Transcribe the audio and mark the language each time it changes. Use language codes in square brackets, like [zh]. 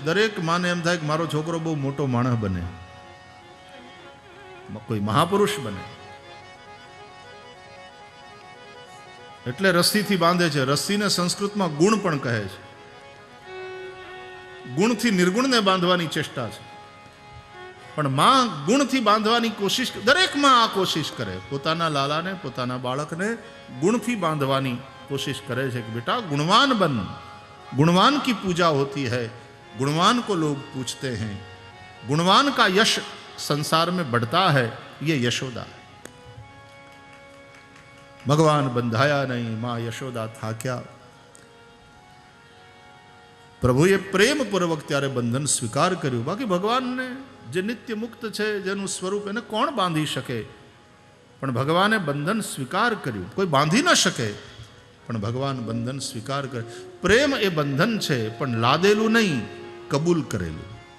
[gu] દરેક માને એમ થાય કે મારો છોકરો બહુ મોટો માણસ બને, કોઈ મહાપુરુષ બને, એટલે રસ્સીથી બાંધે છે. રસ્સીને સંસ્કૃતમાં ગુણ પણ કહે છે. ગુણથી નિર્ગુણને બાંધવાની ચેષ્ટા છે. પણ માં ગુણથી બાંધવાની કોશિશ, દરેક માં આ કોશિશ કરે. પોતાના લાલાને, પોતાના બાળકને ગુણથી બાંધવાની कोशिश करे છે [hi] कि बेटा गुणवान बन, गुणवान की पूजा होती है, गुणवान को लोग पूछते हैं, गुणवान का यश संसार में बढ़ता है, ये यशोदा है. भगवान बंधाया नहीं, मां यशोदा था क्या. [gu] પ્રભુએ પ્રેમપૂર્વક ત્યારે બંધન સ્વીકાર કર્યું. બાકી ભગવાનને જે નિત્ય મુક્ત છે, જેનું સ્વરૂપ, એને કોણ બાંધી શકે? પણ ભગવાને બંધન સ્વીકાર કર્યું. કોઈ બાંધી ન શકે, પણ ભગવાન બંધન સ્વીકાર કરે. પ્રેમ એ બંધન છે, પણ લાદેલું નહીં, કબૂલ કરેલું.